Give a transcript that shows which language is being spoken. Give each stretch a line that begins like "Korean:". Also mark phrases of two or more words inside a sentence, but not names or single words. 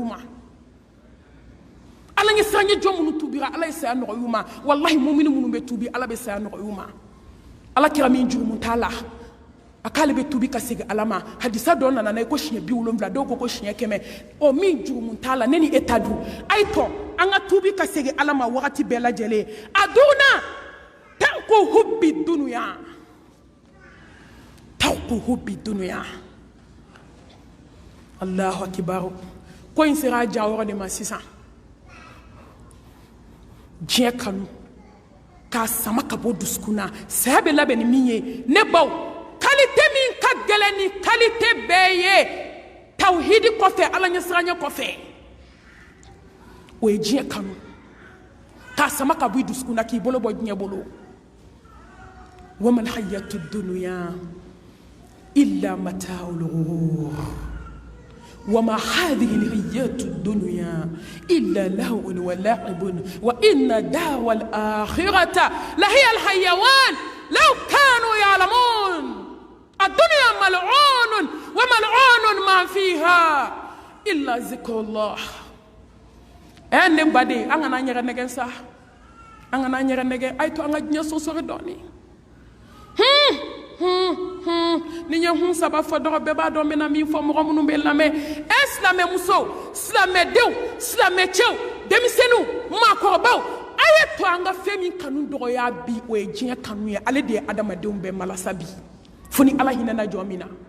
Bambara: ma ala ye sanye jɔn minnu tuubira ala ye saya nɔgɔya u ma wallahi mumini minnu bɛ tuubi ala bɛ saya nɔgɔya u ma ala kira min jurumu t'a la a k'ale bɛ tuubi ka segin ala ma hadisa dɔ nana n'a ye ko siɲɛ 70 dɔw ko siɲɛ 100 o min jurumu t'a la ne ni e ta dun a ye tɔ an ka tuubi ka segin ala ma wagati bɛɛ lajɛlen a dunna
Arabic: ترك حب الدنيا ترك حب الدنيا الله أكبر
Bambara: ko in sera a jayɔrɔ de ma sisan diɲɛ kanu k'a sama ka bɔ dusukun na saya bɛ labɛn ni min ye ne baw qualité min ka gɛlɛn ni qualité bɛɛ ye tawhidi kɔfɛ ala ɲɛsiranya kɔfɛ o ye diɲɛ kanu k'a sama ka bɔ i dusukun na k'i bolo bɔ diɲɛ bolo
Arabic: وما الحياة الدنيا إلا متاع الغرور وما هذه الحياة الدنيا إلا لهو ولعب وإن دار الآخرة لهي الحيوان لو كانوا يعلمون الدنيا ملعون وملعون ما فيها إلا ذكر الله أنا بدي أنا نيجي نجن صح أنا نيجي نجن أي تو أنا جنسو سردوني
Bambara: ni ɲɛ hun saba fɔ dɔgɔ bɛɛ b'a dɔn n bɛna min fɔ mɔgɔ minnu bɛ lamɛn silamɛ musow silamɛdenw silamɛcɛw denmisɛnninw maakɔrɔbaw a ye to an ka fɛn min kanu dɔgɔya bi o ye diɲɛ kanu ye ale de ye adamadenw bɛɛ malasa bi fo ni ala hinɛna jɔn min na